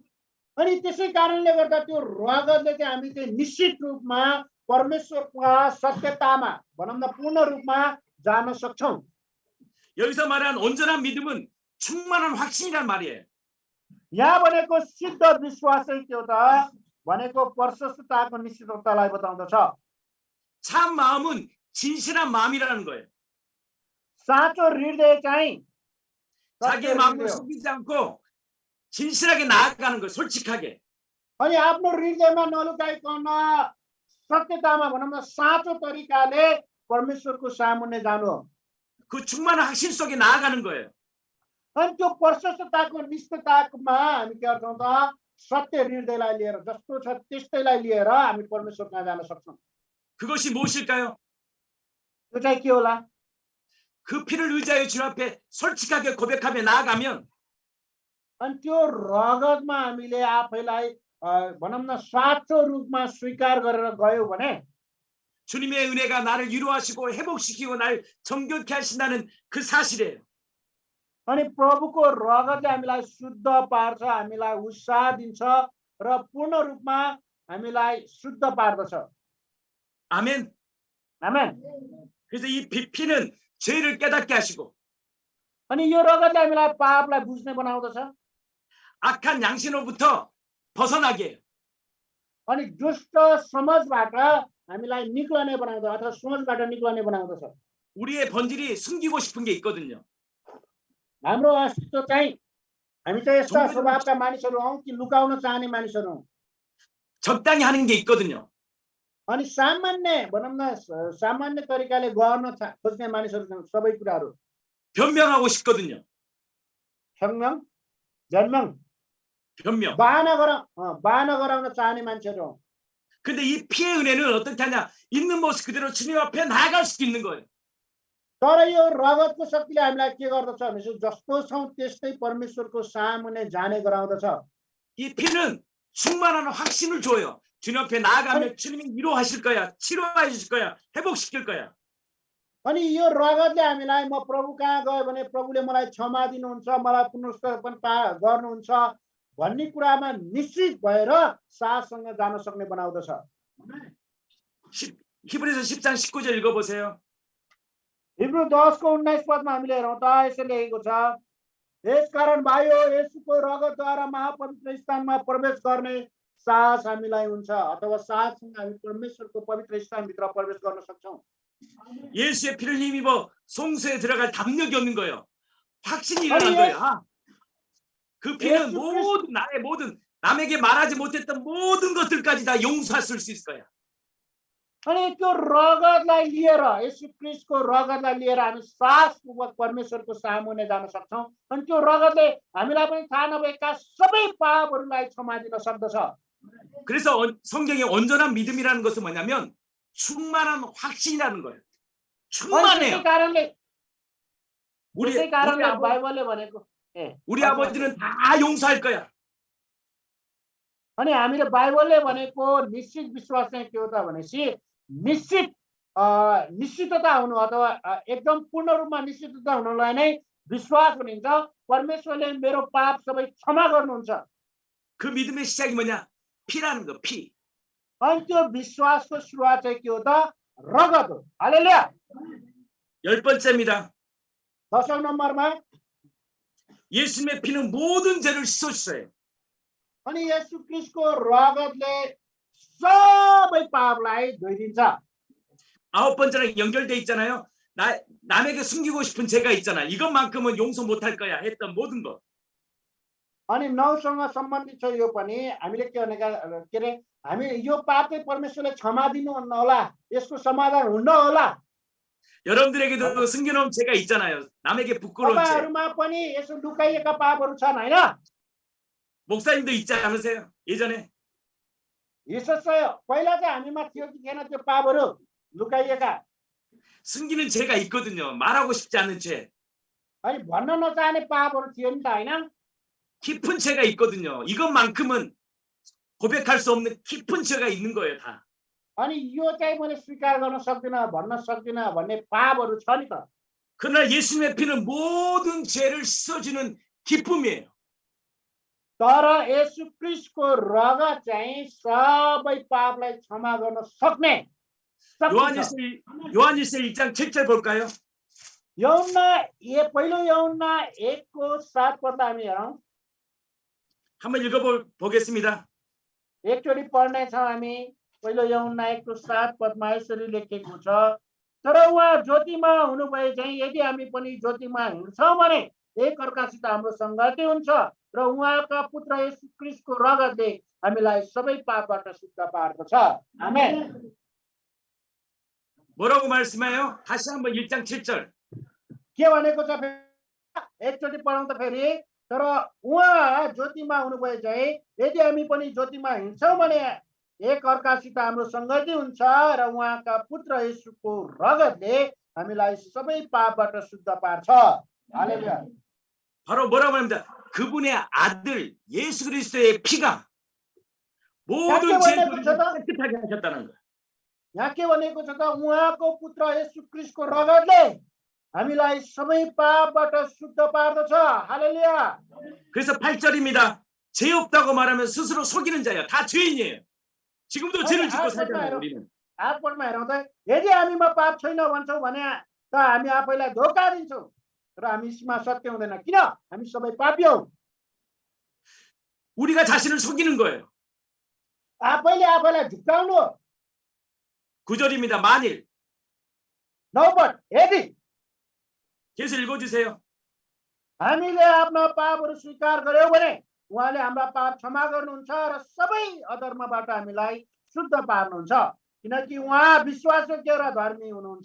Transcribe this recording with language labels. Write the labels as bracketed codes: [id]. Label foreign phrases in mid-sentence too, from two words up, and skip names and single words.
[ne] अनि त्यसै कारणले गर्दा त्यो रगतले चाहिँ हामी चाहिँ निश्चित रूपमा परमेश्वरका सत्यतामा भनौँ न पूर्ण रूपमा जान सक्छौँ। [ko] 여기서 말하는 온전한 믿음은 충만한 확신이란 말이에요. [ne] यहाँ भनेको सिद्ध विश्वास चाहिँ के हो त भनेको प्रशस्तताको निश्चिततालाई बताउँदछ। [ko] 참 마음은 진실한 마음이라는 거예요. [ne] साँचो हृदय चाहिँ [ko] 자기의 마음을 숨기지 않고 진실하게 나아가는 거예요. 솔직하게. [ne] अनि आफ्नो हृदयमा नलुकाइकन सत्यतामा भनौँ न साँचो तरिकाले परमेश्वरको सामुन्ने जानु हो। [ko] 그 충만한 확신 속에 나아가는 거예요. [ne] अनि त्यो प्रशस्तताको निष्ठतामा हामी के गर्छौँ त सत्य हृदयलाई लिएर जस्तो छ त्यस्तैलाई लिएर हामी परमेश्वरमा जान सक्छौँ। [ko] 그것이 무엇일까요? [ne] त्यो चाहिँ के होला? [ko] 그 피를 의지하여 주님 앞에 솔직하게 고백하며 나아가면 [ne] अनि त्यो रगतमा हामीले आफैलाई भनौँ न साँचो रूपमा स्वीकार गरेर गयौँ भने [ko] 주님의 은혜가 나를 위로하시고 회복시키고 날 정결케 하신다는 그 사실이에요. [ne] अनि प्रभुको रगतले हामीलाई शुद्ध पार्छ, हामीलाई उत्साह दिन्छ र पूर्ण रूपमा हामीलाई शुद्ध पार्दछ। [ko] 아멘. [ne] आमेन। [ko] 그래서 이 피는 죄를 깨닫게 하시고 [ne] अनि यो रगतले हामीलाई पापलाई बुझ्ने बनाउँदछ। [ko] 악한 양심으로부터 벗어나게 해요. [ne] अनि दुष्ट समाजबाट हामीलाई निक्लने बनाउँदछ अथवा सोचबाट निक्लने बनाउँदछ। [ko] 우리의 본질이 숨기고 싶은 게 있거든요. [ne] हाम्रो अस्तित्व चाहिँ हामी चाहिँ यस्ता स्वभावका मानिसहरू हौँ कि लुकाउन चाहने मानिसहरू हौँ। [ko] 적당히 하는 게 있거든요. [ne] अनि सामान्य भनौँ न सामान्य तरिकाले गर्न खोज्ने मानिसहरू छन् सबै कुराहरू। [ko] 변명하고 싶거든요. [ne] संयम जन्म [ko] 변명. [ne] बाहना गराउन चाहने मान्छेहरू हौँ। [ko] 근데 이 피의 은혜는 어떻게 하냐? 있는 모습 그대로 주님 앞에 나아갈 수 있는 거예요. तर यो रगतको शक्तिले हामीलाई के गर्दछ भने जस्तो छौँ त्यस्तै परमेश्वरको सामुन्ने जाने गराउँदछ। 이 피는 충만한 확신을 줘요. 주님 앞에 나아가면 주님이 위로하실 거야, 치료해 주실 거야, 회복시킬 거야. [ne] अनि यो रगतले हामीलाई म प्रभु कहाँ गयो भने प्रभुले मलाई क्षमा दिनुहुन्छ, मलाई पुनर्स्थापन गर्नुहुन्छ भन्ने कुरामा निश्चित भएर साथसँग जान सक्ने बनाउँदछ। [ko] 히브리서 10장 19절 읽어보세요. [ne] हिब्रू 10 को 19 पदमा हामीले हेरौँ त यसो लेखेको छ, यसकारण भाइयो येशूको रगतद्वारा महापवित्र स्थानमा प्रवेश गर्ने साहस हामीलाई हुन्छ अथवा साहससँग हामी परमेश्वरको पवित्र स्थानभित्र प्रवेश गर्न सक्छौँ। [ko] 예수의 피를 힘입어 송수에 들어갈 담력이 없는 거예요. 확신이 일어난 거예요. 그 피는 모든 나의 모든 남에게 말하지 못했던 모든 것들까지 다 용서할 수 있을 거야. [ne] अनि त्यो रगतलाई लिएर येशू ख्रीष्टको रगतलाई लिएर हामी सासपूर्वक परमेश्वरको सामुन्ने जान सक्छौँ अनि त्यो रगतले हामीलाई पनि थाहा नभएका सबै पापहरूलाई क्षमा दिन सक्दछ। [ko] 그래서 성경의 온전한 믿음이라는 것은 뭐냐면 충만한 확신이라는 거예요. 충만해요. [ne] त्यसै कारणले बाइबलले भनेको [ko] 우리 아버지는 다 용서할 거야. [ne] अनि हामीले बाइबलले भनेको निश्चित विश्वास चाहिँ के हो त भनेपछि निश्चितता हुनु अथवा एकदम पूर्ण रूपमा निश्चितता हुनुलाई नै विश्वास भनिन्छ। परमेश्वरले मेरो पाप सबै क्षमा गर्नुहुन्छ। [ko] 그 믿음의 시작이 뭐냐? 피라는 거, 피. [ne] अनि त्यो विश्वासको सुरुवात चाहिँ के हो त? रगत हो। हालेलुया। [ko] 10번째입니다. [ne] 10औं नम्बरमा [ko] 예수님의 피는 모든 죄를 씻어주세요. अनि येशू ख्रीष्टको रगतले सबै पापलाई धोइदिन्छ। 9번째랑 연결돼 있잖아요. 남에게 숨기고 싶은 죄가 있잖아. 이것만큼은 용서 못할 거야 했던 모든 것. [ne] अनि 9सँग सम्बन्धित छ यो पनि हामीले के भनेका के रे हामी यो पाप चाहिँ परमेश्वरले क्षमा दिनुहुन्न होला, यसको समाधान हुन्न होला। [ko] 여러분들에게도 숨겨놓은 죄가 있잖아요. 남에게 부끄러운 죄. [ne] तपाईँहरूमा पनि यसो लुकाइएका पापहरू छन् हैन? [ko] 목사님도 있지 않으세요? 예전에 있었어요। [ne] पहिला चाहिँ हामीमा थियो कि थिएन त्यो पापहरू लुकाइएका? [ko] 숨기는 죄가 있거든요. 말하고 싶지 않은 죄. [ne] अनि भन्न नचाहने पापहरू थियो नि त हैन? [ko] 깊은 죄가 있거든요. 이것만큼은 고백할 수 없는 깊은 죄가 있는 거예요, 다. [ne] अनि यो चाहिँ मैले स्वीकार गर्न सक्दिनँ, भन्न सक्दिनँ भन्ने पापहरू छ नि त। [ko] 그러나 예수님의 피는 모든 죄를 씻어주는 기쁨이에요. [ne] तर येशू ख्रीष्टको रगत चाहिँ सबै पापलाई क्षमा गर्न सक्ने [ko] 요한일서 1장 7절 볼까요? [ne] पहिलो यूहन्ना 1को 7 पद हामी हेरौँ। [ko] 한번 읽어보겠습니다. [ne] एकचोटि पढ्नेछौँ हामी। पहिलो यूहन्ना 1को 7 पदमा यसरी लेखेको छ, तर उहाँ ज्योतिमा हुनुभए चाहिँ यदि हामी पनि ज्योतिमा हिँड्छौँ भने एक अर्कासित हाम्रो संगति हुन्छ र उहाँका पुत्र येशू ख्रीष्टको रगतले हामीलाई सबै पापबाट शुद्ध पार्दछ। आमेन। [ko] 뭐라고 말씀해요? 다시 한번 1장 7절. [ne] के भनेको छ? एकचोटि पढौँ त फेरि। तर उहाँ ज्योतिमा हुनुभए चाहिँ यदि हामी पनि ज्योतिमा हिँड्छौँ भने एक अर्कासित हाम्रो संगति हुन्छ र उहाँका पुत्र येशूको रगतले हामीलाई सबै पापबाट शुद्ध पार्छ। हालेलुया। [ko] 바로 뭐라고 합니다. 그분의 아들 예수 그리스도의 피가 모든 죄를 깨끗하게 하셨다는 거예요. [ne] यहाँ के भनेको छ त? उहाँको पुत्र येशू ख्रीष्टको रगतले हामीलाई सबै पापबाट शुद्ध पार्दछ। हालेलुया। [ko] 그래서 8절입니다. 죄 없다고 말하면 스스로 속이는 자예요. 다 죄인이에요. 지금도 죄를 짓고 살잖아요, 우리는. [ne] 8 पदमा हेरौँ त, यदि हामीमा पाप छैन भन्छौँ भने त हामी आफैलाई धोका दिन्छौँ र हामीमा सत्य हुँदैन। किन? हामी सबै पापी हौँ। [ko] 우리가 자신을 속이는 거예요. [ne] आफैले आफैलाई झुक्काउनु हो। [ko] 9절입니다. 만일. [ne] 9 पद, यदि [ko] 계속 읽어주세요. [ne] हामीले आफ्ना पापहरू स्वीकार गर्यौँ भने उहाँले हाम्रा पाप क्षमा गर्नुहुन्छ र सबै अधर्मबाट हामीलाई शुद्ध पार्नुहुन्छ, किनकि उहाँ विश्वासयोग्य र धर्मी हुनुहुन्छ।